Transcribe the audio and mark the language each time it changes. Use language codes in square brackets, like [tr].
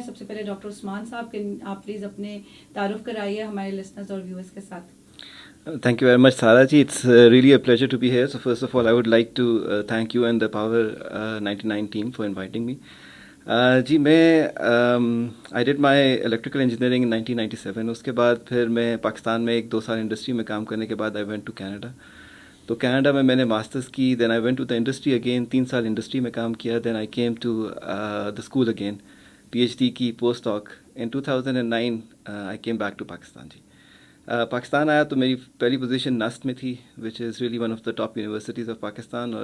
[ur] سب سے پہلے ڈاکٹر عثمان صاحب کہ آپ پلیز اپنے تعارف کرائیے ہمارے لسنرز اور ویورز کے ساتھ. [en] Thank you very much, Sara ji. It's really a pleasure to be here. So first of all, I would like to thank you and the Power 99 team for inviting me. جی میں I did my electrical engineering in 1997. [ur] اس کے بعد پھر میں پاکستان میں 1-2 سال industry میں کام کرنے کے بعد [en] I went to Canada. [ur] تو کینیڈا میں نے ماسٹرس کی. [en] Then I went to the industry again. [ur] 3 سال انڈسٹری میں کام کیا. [en] Then I came to the school again. PhD کی post doc. In 2009 I came back to پاکستان. [ur] جی پاکستان آیا تو میری پہلی پوزیشن نسٹ میں تھی [en] Which is really one of the top universities of Pakistan.